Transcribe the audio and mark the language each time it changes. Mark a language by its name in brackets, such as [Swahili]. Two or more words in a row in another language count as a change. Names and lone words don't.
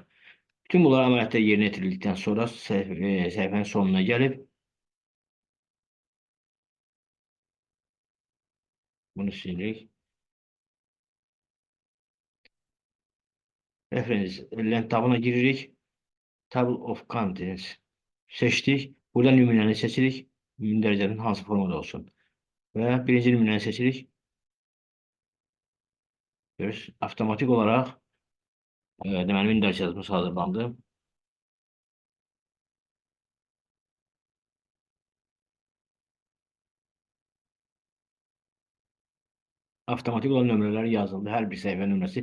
[Azerbaijani] Bütün bunlar əməliyyatda yerinə yetirildikdən sonra səhifənin sonuna gəlib bunu silirik. Reference lent tabına giririk. Table of Contents seçdik. Burada nümunəni seçirik. Mündəricənin hansı formada olsun. Və birinci nümunəni seçirik. Görürsünüz, avtomatik olaraq deməli mündəricəmiz hazırlandı. Avtomatik olan nömrələr yazıldı, hər bir səhifə nömrəsi.